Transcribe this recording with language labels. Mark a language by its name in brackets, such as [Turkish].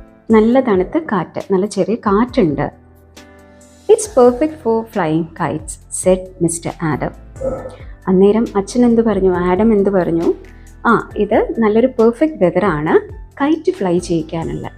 [Malayalam] നല്ല തണുത്ത കാറ്റ്, നല്ല ചെറിയ കാറ്റുണ്ട്. [English] "It's perfect for flying kites," said Mr. Adam. [Malayalam] അന്നേരം അച്ഛൻ എന്ത് പറഞ്ഞു, ആഡം എന്ത് പറഞ്ഞു, ഇത് നല്ലൊരു പെർഫെക്റ്റ് വെതറാണ് കൈറ്റ് ഫ്ലൈ ചെയ്യിക്കാനുള്ള.